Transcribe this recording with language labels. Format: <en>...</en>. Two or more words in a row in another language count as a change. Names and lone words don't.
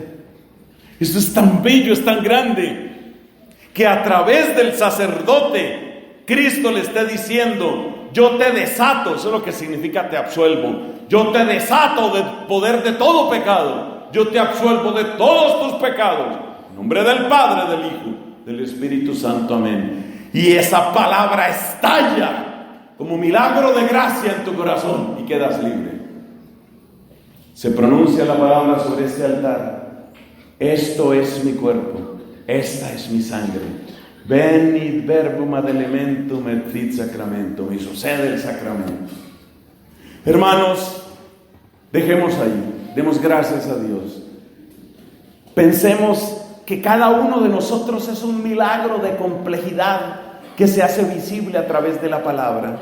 <es>Esto es tan bello, es tan grande, que a través del sacerdote Cristo le esté diciendo: yo te desato, eso es lo que significa te absuelvo, yo te desato del poder de todo pecado, yo te absuelvo de todos tus pecados, en nombre del Padre, del Hijo, del Espíritu Santo, amén. Y esa palabra estalla como milagro de gracia en tu corazón y quedas libre. Se pronuncia la palabra sobre este altar: esto es mi cuerpo, esta es mi sangre.</es> <la>Venid verbum ad elementum et fit sacramentum.</la> <es>Y sucede el sacramento. Hermanos, dejemos ahí, demos gracias a Dios. Pensemos que cada uno de nosotros es un milagro de complejidad que se hace visible a través de la palabra.</es>